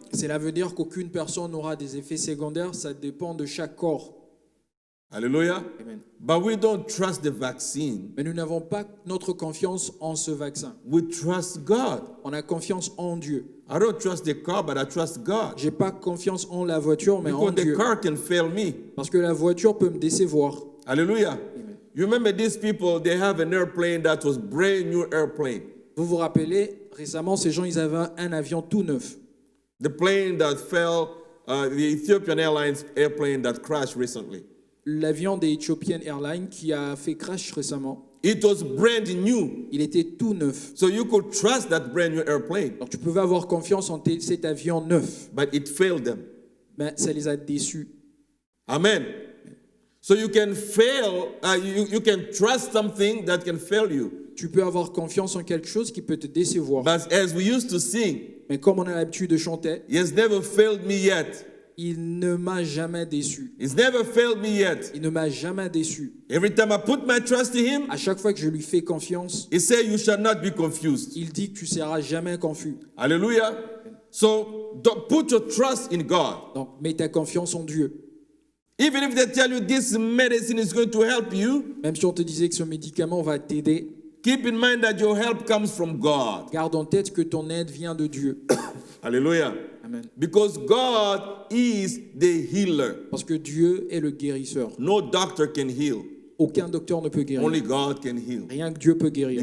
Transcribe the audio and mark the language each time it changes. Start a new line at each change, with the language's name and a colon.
French: Cela veut dire qu'aucune personne n'aura des effets secondaires, ça dépend de chaque corps.
English: Hallelujah. Amen. But we don't trust the vaccine.
French: Mais nous n'avons pas notre confiance en ce vaccin.
English: We trust God.
French: On a confiance en Dieu.
English: I don't trust the car, but I trust God.
French: J'ai pas confiance en la voiture, mais en
English: Because the
French: Dieu.
English: car can fail me.
French: Parce que la voiture peut me décevoir.
English: Hallelujah. You remember these people, they have an airplane that was brand new airplane.
French: Vous vous rappelez, récemment, ces gens, ils avaient un avion tout neuf.
English: The plane that fell, the Ethiopian Airlines airplane that crashed recently.
French: L'avion des Ethiopian Airlines qui a fait crash récemment,
English: It was brand new.
French: il était tout neuf.
English: So you could trust that brand new airplane,
French: Donc tu pouvais avoir confiance en cet avion neuf,
English: but it failed them.
French: mais ça les a déçus.
English: Amen. So you can fail, you can trust something that can fail you.
French: Tu peux avoir confiance en quelque chose qui peut te décevoir.
English: But as we used to sing,
French: Mais comme on a l'habitude de chanter,
English: he has never failed me yet.
French: il ne m'a jamais déçu.
English: He's never failed me yet.
French: Il ne m'a jamais déçu.
English: Every time I put my trust in him,
French: À chaque fois que je lui fais confiance,
English: he said, you shall not be confused.
French: il dit que tu seras jamais confus.
English: Hallelujah. So don't put your trust in God.
French: Donc mets ta confiance en Dieu.
English: Even if they tell you this medicine is going to help you,
French: Même si on te disait que ce médicament va t'aider,
English: keep in mind that your help comes from God.
French: garde en tête que ton aide vient de Dieu.
English: Hallelujah. Amen. Because God is the healer.
French: Parce que Dieu est le guérisseur.
English: No doctor can heal.
French: Aucun docteur ne peut guérir.
English: Only God can heal.
French: Rien que Dieu peut guérir.